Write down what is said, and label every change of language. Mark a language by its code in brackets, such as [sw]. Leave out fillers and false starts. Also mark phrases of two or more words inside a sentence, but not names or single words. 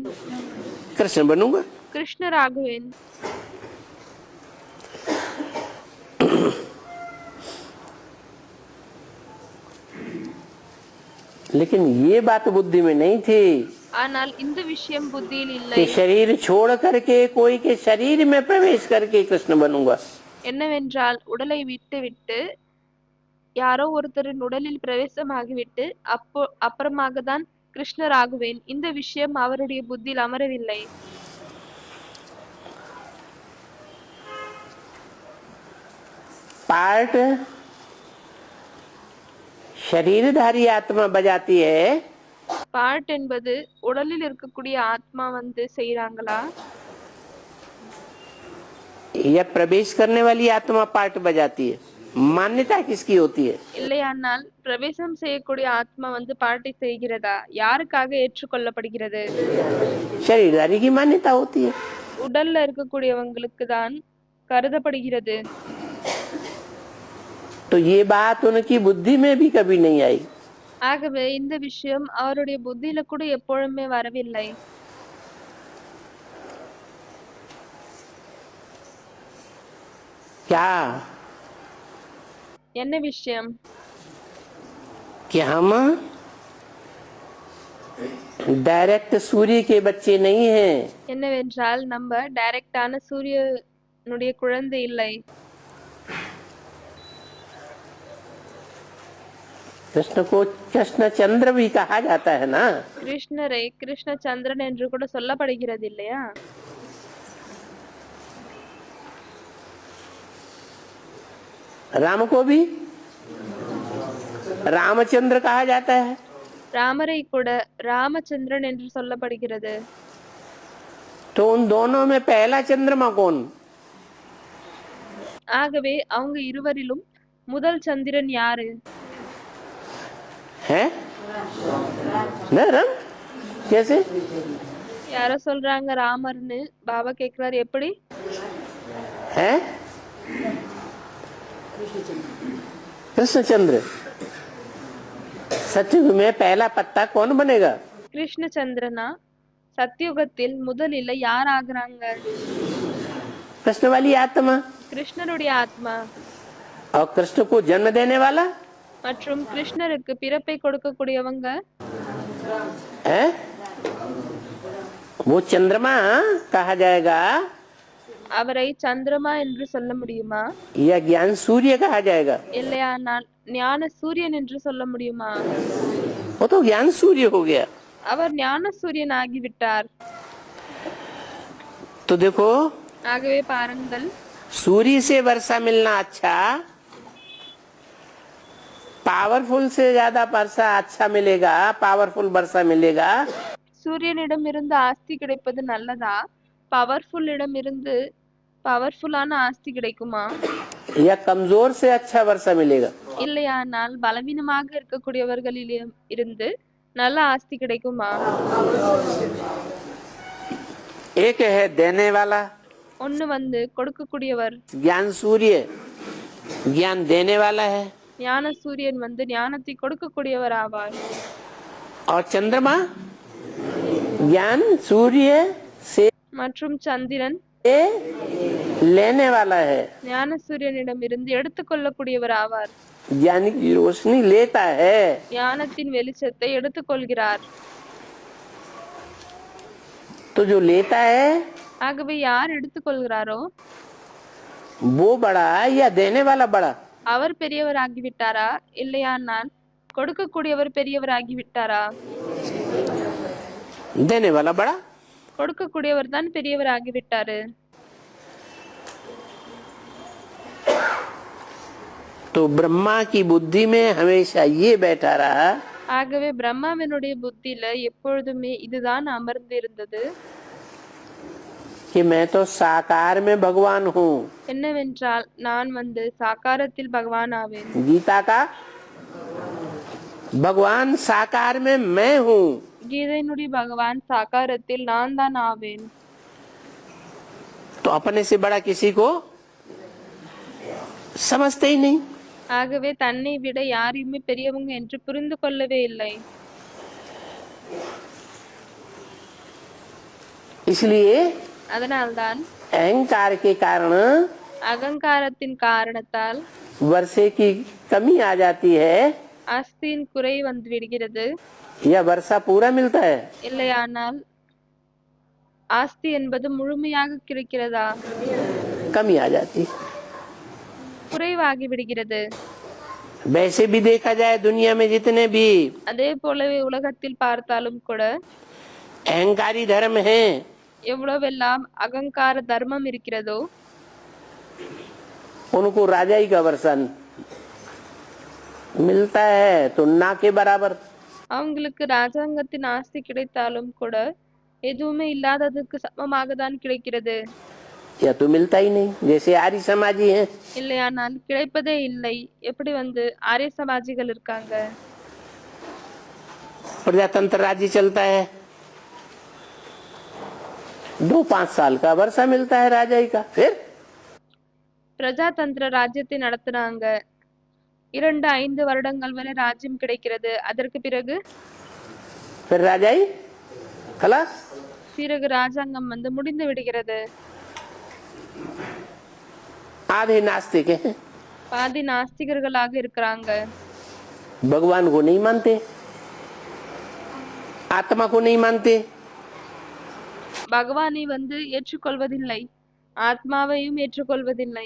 [hi] कृष्ण बनूंगा। [ta] கிருஷ்ணர் ஆகுவேன். [hi] लेकिन ये बात बुद्धि में नहीं थी [ta] ஆனால் இந்த விஷயம் புத்தியில் இல்லை. कि शरीर छोड़ करके कोई के शरीर में प्रवेश करके कृष्ण बनूंगा। என்னவென்றால் உடலை விட்டு யாரோ ஒருத்தரின் உடலில் பிரவேசமாகிவிட்டு அப்புறமாக தான் கிருஷ்ணர் ஆகுவேன். இந்த விஷயம் அவருடைய புத்தியில் அமரவில்லை. [hi] पार्ट शरीरधारी आत्मा बजाती है [ta] பாட் என்பது உடலில் இருக்கக்கூடிய ஆத்மா வந்து செய்றாங்களா [hi] या प्रवेश करने वाली आत्मा पार्ट बजाती है? मान्यता किसकी होती है? [ta] இல்லையானால் பிரவேசம் செய்யக்கூடிய ஆத்மா வந்து பாட்டை செய்கிறதா? யாருக்காக ஏற்றுக்கொள்ளப்படுகிறது? [hi] शरीरधारी की मान्यता होती है। [ta] உடல்ல இருக்கக்கூடியவங்களுக்கு தான் கருதப்படுகிறது. [hi] तो ये बात उनकी बुद्धि में भी कभी नहीं आई। [ta] ஆகவே இந்த விஷயம் அவருடைய புத்தியில கூட எப்பொழுதுமே வரவில்லை. [hi] क्या [ta] என்ன விஷயம்? [hi] कि हम डायरेक्ट सूर्य के बच्चे नहीं हैं। [ta] என்னவென்றால் நம்ம டைரக்டான சூரியனுடைய குழந்தை இல்லை. [hi] कृष्ण को कृष्ण चंद्र भी कहा जाता है ना। [ta] கிருஷ்ணரை கிருஷ்ண சந்திரன் என்று கூட சொல்லப்படுகிறது இல்லையா? [hi] राम को भी रामचंद्र कहा जाता है। [ta] ராமரை கூட ராமச்சந்திரன் என்று சொல்லப்படுகிறது. [hi] तो उन दोनों में पहला चंद्रमा कौन [ta] ஆகவே அவங்க இருவரிலும் முதல் சந்திரன் யாரு? [hi] है? न राम कैसे? [ta] யாரோ சொல்றாங்க ராமர்னு. பாபா கேக்குறாரு எப்படி? [hi] है कृष्णचंद्र। सतयुग में पहला पत्ता कौन बनेगा? [ta] கிருஷ்ண சந்திரனா? சத்தியுகத்தில் முதலில் யார் ஆகுறாங்க? [hi] कृष्ण वाली आत्मा [ta] கிருஷ்ணருடைய ஆத்மா. [hi] और कृष्ण को जन्म देने वाला [ta] மற்றும் கிருஷ்ணருக்கு பிறப்பை கொடுக்கக்கூடியவங்க [hi] है? वो चंद्रमा कहा जाएगा [ta] அவரை சந்திரமா என்று சொல்ல முடியுமா? [hi] या ज्ञान सूर्य कहा जाएगा? [ta] இல்லையானால் ஞான சூரியன் என்று சொல்ல முடியுமா? [hi] वो तो ज्ञान सूर्य हो गया। [ta] அவர் ஞான சூரியன் ஆகிவிட்டார். [hi] तो देखो [ta] ஆகவே பாருங்கள், [hi] सूर्य से वर्षा मिलना अच्छा, पावरफुल से ज्यादा वर्षा अच्छा मिलेगा, पावरफुल वर्षा मिलेगा [ta] சூரியனிடம் இருந்து ஆஸ்தி கிடைப்பது நல்லதா? பவர்ஃபுல்லிடம் இருந்து பவர்ஃபுல்லான ஆஸ்தி கிடைக்குமா? [hi] या कमजोर से अच्छा वर्षा मिलेगा? [ta] இல்லையானால் பலவீனமாக இருக்கக்கூடியவர்களிடம் இருந்து நல்ல ஆஸ்தி கிடைக்குமா? [hi] एक है देने वाला [ta] ஒண்ணு வந்து கொடுக்கக்கூடியவர், [hi] ज्ञान सूर्य ज्ञान देने वाला है, [ta] ஞான சூரியன் வந்து ஞானத்தை கொடுக்கக்கூடியவர் ஆவார். [hi] और चंद्रमा ज्ञान सूर्य से [ta] மற்றும் சந்திரன் [hi] लेने वाला है, [ta] ஞான சூரியனிடம் இருந்து எடுத்துக்கொள்ளக்கூடியவர் ஆவார். [hi] ज्ञान की रोशनी लेता है। [ta] ஞானத்தின் வெளிச்சத்தை எடுத்துக்கொள்கிறார். [hi] तो जो लेता है [ta] ஆகவே யார் எடுத்துக்கொள்கிறாரோ [hi] वो बड़ा या देने वाला बड़ा? [ta] அவர் பெரியவர் ஆகிவிட்டாரா? இல்லையானால் கொடுக்கக்கூடியவர் பெரியவராகி விட்டாரா? [hi] देने वाला बड़ा। [ta] கொடுக்கக்கூடியவர் தான் பெரியவராகி விட்டாரு. [hi] तो ब्रह्मा की बुद्धि में हमेशा ये बैठा रहा [ta] ஆகவே பிரம்மாவினுடைய புத்தியில எப்பொழுதுமே இதுதான் அமர்ந்து இருந்தது. [hi] कि मैं तो साकार में भगवान हूँ। [ta] என்னவென்றால் நான் சாக்காரத்தில் பகவான் ஆவேன். [hi] गीता का भगवान साकार में मैं हूँ। [ta] கீதையினுடைய பகவான் சாக்காரத்தில் நான் தான் ஆவேன். [hi] तो अपने से बड़ा किसी को समझते ही नहीं। [ta] ஆகவே தன்னை விட யாரையுமே பெரியவங்க என்று புரிந்து கொள்ளவே இல்லை. [hi] इसलिए [ta] அதனால்தான் [hi] अहंकार के कारण [ta] அகங்காரத்தின் காரணத்தால் [hi] वर्षे की कमी आ जाती है [ta] ஆஸ்தியின் குறை வந்து விடுகிறது. [hi] या वर्षा पूरा मिलता है? [ta] இல்லையானால் ஆஸ்தி என்பது முழுமையாக கிடைக்கிறதா? [hi] कमी आ जाती है। [ta] குறைவாகி விடுகிறது. [hi] वैसे भी देखा जाए दुनिया में जितने भी [ta] அதே போலவே உலகத்தில் பார்த்தாலும் கூட [hi] अहंकारी धर्म हैं [ta] எவ்வளவெல்லாம் அகங்கார தர்மம் இருக்கிறதோ [hi] उनको राजाई का वर्षा मिलता है तो ना के बराबर। [ta] அவங்களுக்கு ராஜாங்கத்தின் ஆஸ்தி கிடைத்தாலும் கூட எதுவுமே இல்லாததுக்கு சமமாக தான் கிடைக்கிறது. [hi] या तो मिलता ही नहीं, जैसे आर्य समाजी हैं। [ta] இல்லையானால் கிடைப்பதே இல்லை. எப்படி ஆரிய சமாஜிகள் இருக்காங்க. [hi] प्रजातंत्र राज्य चलता है, 2-5 साल का वर्षा मिलता है राजाई का। फिर [ta] பிரஜாதந்திர ராஜ்யத்தை நடத்துனாங்க. 2-5 வருடங்கள் வரை ராஜ்யம் கிடைக்கிறது. அதற்கு பிறகு [hi] फिर राजाई खलास। [ta] பிறகு ராஜாங்கம் முடிந்து விடுகிறது. [hi] आधे नास्तिक हैं, [ta] பாதி நாஸ்திகர்களாக இருக்கிறாங்க. [hi] भगवान को नहीं मानते, आत्मा को नहीं मानते, [ta] பகவானை ஏற்றுக்கொள்வதில்லை, ஆத்மாவையும் ஏற்றுக்கொள்வதில்லை.